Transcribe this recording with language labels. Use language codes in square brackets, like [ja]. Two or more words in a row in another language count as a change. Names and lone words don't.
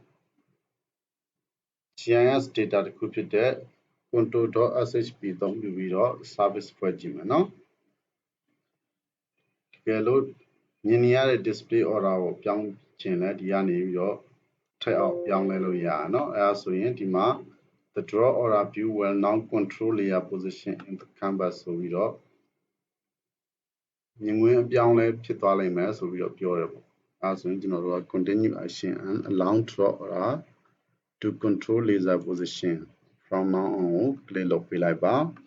[en] GIS data [my] တစ်ခုဖြစ်တဲ့ control.shp သုံးပြီးတော့ service ဖွဲ့ကြည့်မယ်နော်တကယ်လို့မြင်နေရတဲ့ [en] display order [my] ကိုပြောင်းချင်လဲဒီကနေပြီးတော့ထည့်အောင်ပြောင်းလဲလို့ရတယ်เนาะအဲဒါဆိုရင်ဒီမှာ [en] the draw order view will now control layer position in the canvas [my] ဆိုပြီးတော့ မြင်ကွင်းအပြောင်းလဲဖြစ်သွားလိမ့်မယ်ဆိုပြီးတော့ပြောတယ်ပေါ့အဲဆိုရင်ကျွန်တော်တို့က [en] continue action and allow draw order to control laser position from now on [my] ကို click လုပ်ပေးလိုက်ပါ